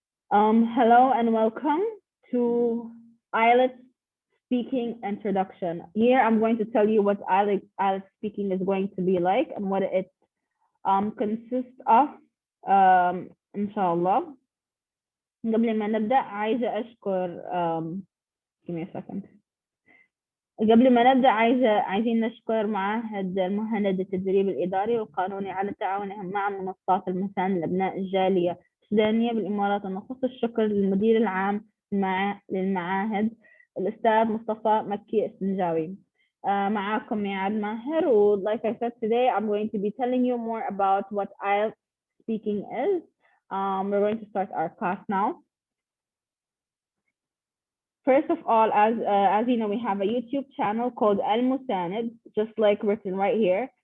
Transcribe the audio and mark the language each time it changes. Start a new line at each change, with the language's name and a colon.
English: Hello and welcome to IELTS Speaking Introduction. Here I'm going to tell you what IELTS Speaking is going to be like and what it consists of
Arabic: إن شاء الله. قبل ما نبدأ عايزة أشكر
English: give me a second.
Arabic: قبل ما نبدأ عايزين نشكر معهد المهند للتدريب الإداري والقانوني على تعاونهم مع منصات المساند لأبناء الجالية السودانية بالإمارات، ونخص الشكر للمدير العام للمعاهد الأستاذ مصطفى مكي السنجاوي. معاكم ميعاد ماهر.
English: Like I said, today I'm going to be telling you more about what IELTS speaking is. We're going to start our class now. First of all, as you know, we have a YouTube channel called Al Musanid, just like written right here.